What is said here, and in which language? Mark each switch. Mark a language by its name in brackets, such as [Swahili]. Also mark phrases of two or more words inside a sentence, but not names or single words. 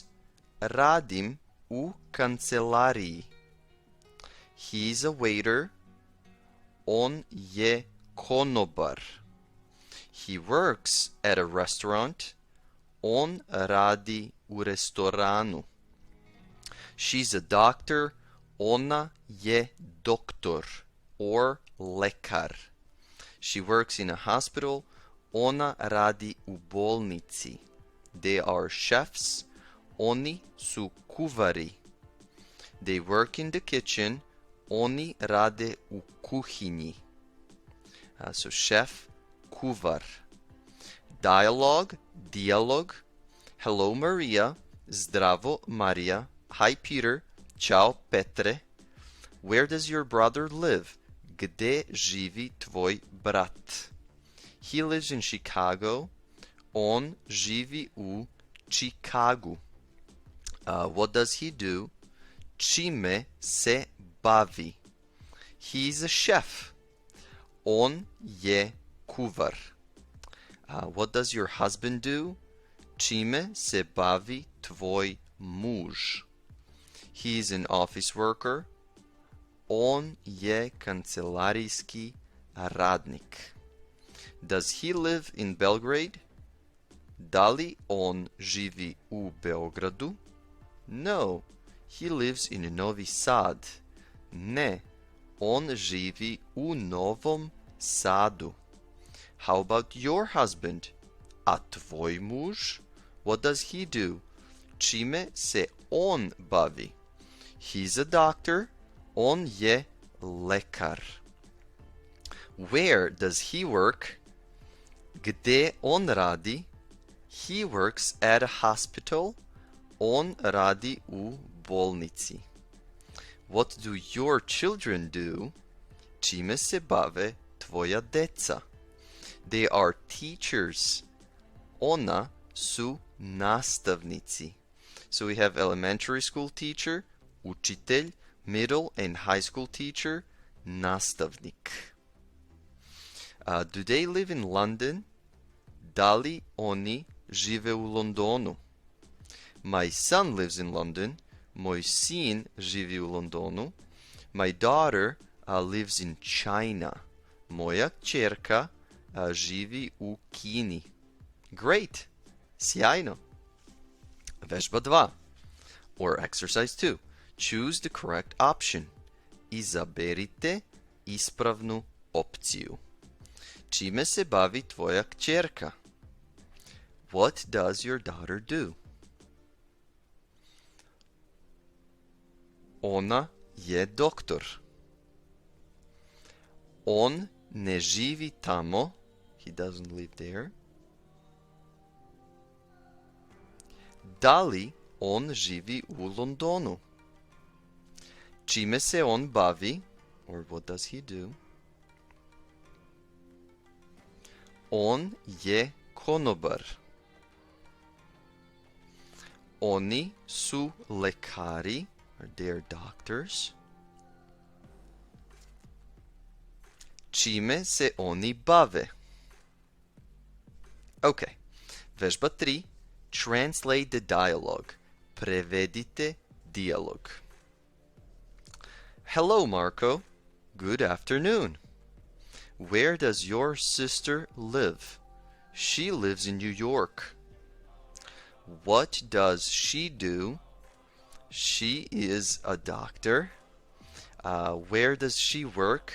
[Serbian] Radim u kancelariji. [English] He's a waiter. [Serbian] On je konobar. [English] He works at a restaurant. [Serbian] On radi u restoranu. [English] She's a doctor. [Serbian] Ona je doktor or lekar. [English] She works in a hospital. [Serbian] Ona radi u bolnici. [English] They are chefs. [Serbian] Oni su kuvari. [English] They work in the kitchen. [Serbian] Oni rade u kuhinji. [English] So chef, kuvar. Dialogue. Hello Maria. [Serbian] Zdravo Maria. Hi Peter. Ciao Petre. [English] Where does your brother live? [Serbian] Gde živi tvoj brat? [English] He lives in Chicago. [Serbian] On živi u Chicagu. [English] What does he do? [Serbian] Čime se bavi? [English] He's a chef. [Serbian] On je kuvar. [English] What does your husband do? [Serbian] Čime se bavi tvoj muž? [English] He's an office worker. [Serbian] On je kancelarijski radnik. [English] Does he live in Belgrade? [Serbian] Da li on živi u Beogradu? [English] No, he lives in Novi Sad. [Serbian] Ne, on živi u Novom Sadu. [English] How about your husband? [Serbian] A tvoj muž? [English] What does he do? [Serbian] Čime se on bavi? [English] He's a doctor. [Serbian] On je lekar. [English] Where does he work? [Serbian] Gde on radi? [English] He works at a hospital. [Serbian] On radi u bolnici. [English] What do your children do? [Serbian] Čime se bave tvoja deca? [English] They are teachers. [Serbian] Ona su nastavnici. [English] So we have elementary school teacher. učitelj, middle and high school teacher, nastavnik. Do they live in London? [Serbian] Da li oni žive u Londonu? [English] My son lives in London. [Serbian] Moj sin živi u Londonu. [English] My daughter lives in China. [Serbian] Moja kćerka živi u Kini. Great! Sjajno! Vežba 2. [English] Or exercise 2. Choose the correct option. [Serbian] Izaberite ispravnu opciju. Čime se bavi tvoja kćerka? [English] What does your daughter do? [Serbian] Ona je doktor. On ne živi tamo. [English] He doesn't live there. [Serbian] Da li on živi u Londonu? Čime se on bavi? [English] Or what does he do? [Serbian] On je konobar. Oni su lekari. [English] Or they're doctors. [Serbian] Čime se oni bave? Okay. Vežba 3. [English] Translate the dialogue. [Serbian] Prevedite dijalog. [English] Hello, Marco. Good afternoon. Where does your sister live? She lives in New York. What does she do? She is a doctor. Where does she work?